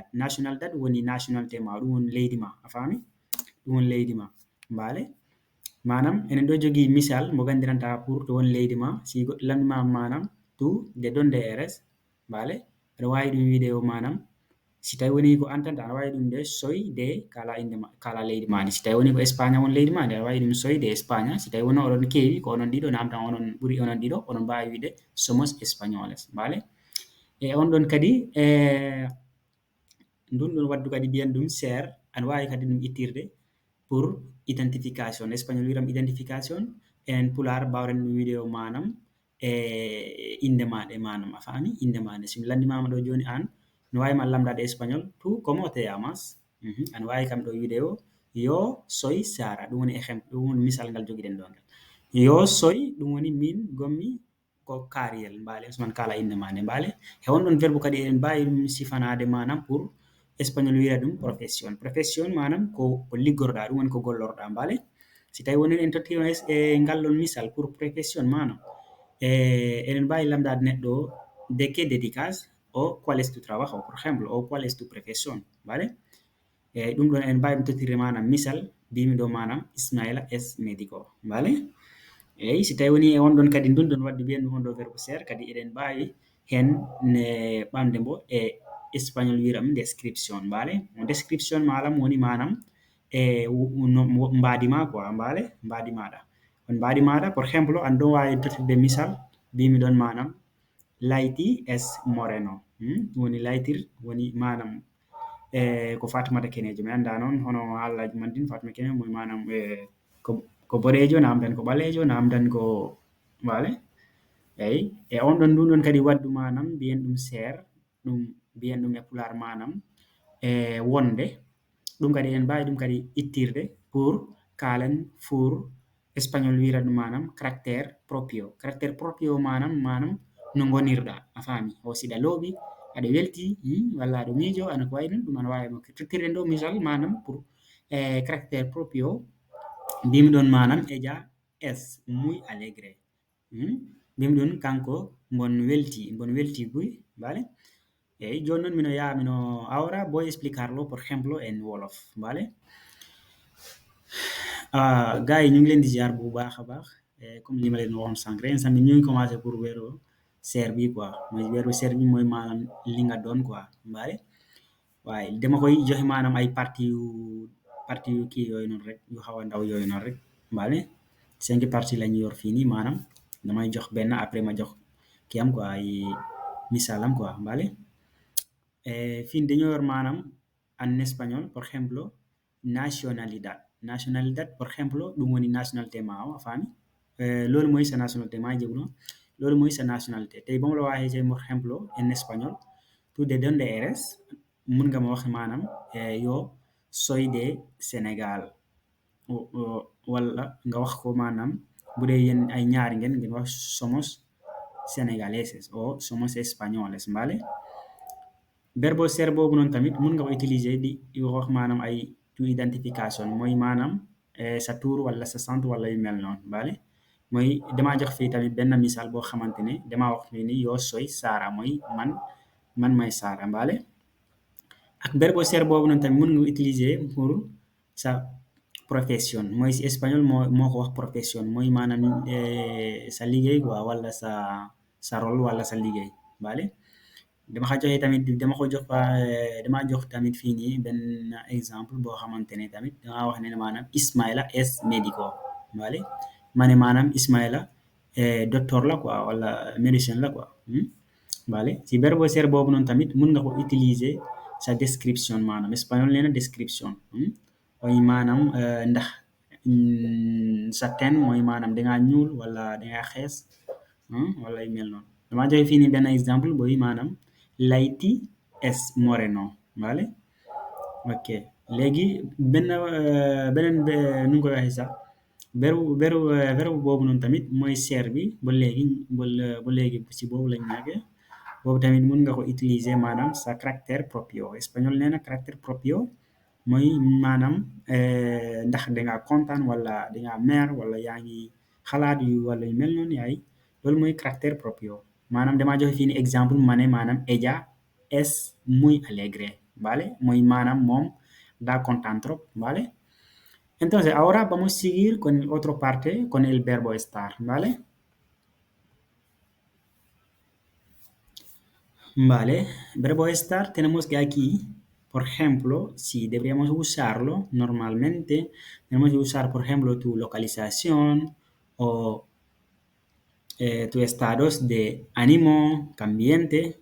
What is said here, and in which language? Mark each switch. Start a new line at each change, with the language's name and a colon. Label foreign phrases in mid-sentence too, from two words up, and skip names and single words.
Fula: Nationalidad woni nationalité ma ɗum woni leydi ma a faami ɗum woni leydi ma mbaale manam enen ɗo jogui misal mo gandiranta pour to woni leydi ma si goɗɗo lamdima manam tout
Spanish: de donde eres
Fula: mbaale aɗa wawi ɗum wiide o manam si tawi woni ko an tan aɗa wawi ɗum de
Spanish: soy de
Fula: kala inde ma kala leydi ma ndi si tawi woni ko Espagne woni leydi ma ndi aɗa wawi ɗum
Spanish: soy de Espagne
Fula: si tawi woni oɗon keewi ko onon ɗiɗo namdan onon ɓuuri onon ɗiɗo onon mbawi wiide
Spanish: somos españoles
Fula: mbaale e on ɗon kadi ndun ɗon waddu kadi mbiyen ɗum ser aɗa wawi kadi ɗum ittirde
French: pour identification espagnol
Fula: wiyatam identification enen pular mbawɗen ɗum wiide o manam inde maɗa e manam a faami inde maɗa somi landimama ɗo joni an no wawima lamdade espagnol tout
Spanish: como te llamas
Fula: aɗa wawi kam ɗo wiide o
Spanish: yo soy Sara
Fula: ɗum woni ɗum woni misal ngal joguiɗen ɗo ngal
Spanish: yo soy
Fula: ɗum woni min gommi ko kaariyel mbaale suman kala inde ma nde mbaale e on ɗon verbe kadi eɗen mbawi ɗum sifanade manam
French: pour espagnol
Fula: wiya ɗum
French: profession profession
Fula: manam ko liggorɗa ɗum woni ko gollorɗa mbaale si tawi woni en totti e ngal ɗon misal
French: pour profession
Fula: manam eɗen mbawi lamdade neɗɗo o
Spanish: de que dedicas o cuál es tu trabajo por ejemplo o cuál es tu profession vale
Fula: eyyi ɗum ɗon en mbawi ɗum tottirde manam misal mbimi ɗo manam
Spanish: Ismaila es médico vale
Fula: eyyi si tawi woni e on ɗon kadi ndun ɗon wadde mbiyen ɗum on ɗo verbe ser kadi eɗen mbawi hen ne ɓamde mbo e espagnol wiyata ɗum description mbaale description malam woni manam no mbadi ma quoi mbaale mbadi maɗa on mbadi maɗa por exemple an ɗon wawi tottirde misal mbimi ɗon manam
Spanish: Layti es moreno
Fula: ɗum woni laytir woni manam ko Fatimata Kenejo mi anda noon hono haalaji man din Fatimata Kenejo woni manam ko boɗejo namdan ko ɓalejo namdan ko mbaale eyyi e on ɗon ndun ɗon kadi waddu manam mbiyen ɗum ser ɗum mbiyen ɗum e pular manam wonde ɗum kadi en mbawi ɗum kadi ittirde pour kalen
French: pour espagnol
Fula: wiyata ɗum manam caractére proprio manam no gonirɗa a faami o siɗa looɓi aɗa welti walla aɗa miijo ana ko wayi non ɗum ana wawi tottirɗen ɗo misal manam
French: pour caractére proprio
Fula: mbimi ɗon manam
Spanish: ella es muy alegre
Fula: mbimi ɗon kanko mbon welti buy vale eyyi joni noon mino yaha mino
Spanish: ahora voy a explicarlo por ejemplo en wolof vale
Wolof: gars yi ñu ngi leen di ziar bu baax a baax comme li ma leen waxoon sànq rek instant bi ñu ngi
French: commencé pour
Wolof: weeru seer bi quoi mooy weeru seer bi mooy maanaam li nga doon quoi mbaale waaye dama koy joxe maanaam ay parti yu kii yooyu noonu rek yu xaw a ndaw yooyu noonu rek mbaale 5 parti la ñu yor fii nii maanaam damay jox benn après ma jox kii am quoi ay misalam quoi mbaale fin dañoo yor maanaam
French: en espagnol
Spanish: por ejemplo nacionalidad nationalidad por ejemplo
Fula: ɗum woni nationalité ma o a faami
Wolof: loolu mooy sa nationalité maa jegno loolu mooy sa nationalité tey ba mu la waxee
Spanish: por ejemplo
French: en espagnol
Spanish: tú de donde eres
Wolof: mun nga ma wax maanaam
Spanish: yo soy de Sénégal
Wolof: wala nga wax ko maanaam bu dee yéen ay ñaari ngeen wax
Spanish: somos sénégaleses o somos españoles vale
Wolof: verbe ser boobu noonu tamit mun nga ko utiliser di wax maanaam ay to identification mooy maanaam sa tur wala sa sant wala yu mel noonu vale mooy damaa jox fii tamit benn misaal boo xamante ne damaa wax fii ni
Spanish: yo soy Sara
Wolof: mooy man may Sara vale ak verbe ser boobu noonu tamit mun nga ko utiliser pour sa profession mooy si espagnol moo ko wax profession mooy maanaam sa liggéey quoi wala sa rôle wala sa liggéey vale dama jox tamit fii nii benn exemple boo xamante ne tamit dama wax ne maanaam
Spanish: Ismaila es médico vale
Wolof: ma ne maanaam Ismaila docteur la quoi wala médecin la quoi vale si verbe ser boobu noonu tamit mun nga ko utiliser sa description maanaam espagnol nee na description mooy maanaam ndax sa ten mooy maanaam dangaa ñuul wala dangaa xees wala yu mel noonu dama joxe fii nii benn exemple booy maanaam
Spanish: Laiti es moreno vale
Wolof: ok léegi beneen nu ngi koy waxee sax verbe boobu noonu tamit mooy ser bi ba léegi si boobu lañ nekkee boobu tamit mun nga ko utiliser maanaam sa caractère propio espagnol nee na caractère propio mooy maanaam ndax dangaa kontaan wala dangaa mer wala yaa ngi xalaat yu wala yu mel noonu yaay loolu mooy caractère propio maanaam damaa joxe fii ni exemple ma ne maanaam
Spanish: ella es muy alegre vale
Wolof: mooy maanaam moom daa kontaan trop vale
Spanish: entonces ahora vamos a seguir con el otro parte con el verbo estar vale vale verbo estar tenemos que aquí por ejemplo si deberíamos usarlo normalmente tenemos que usar por ejemplo tu localización o tus estados de ánimo cambiante.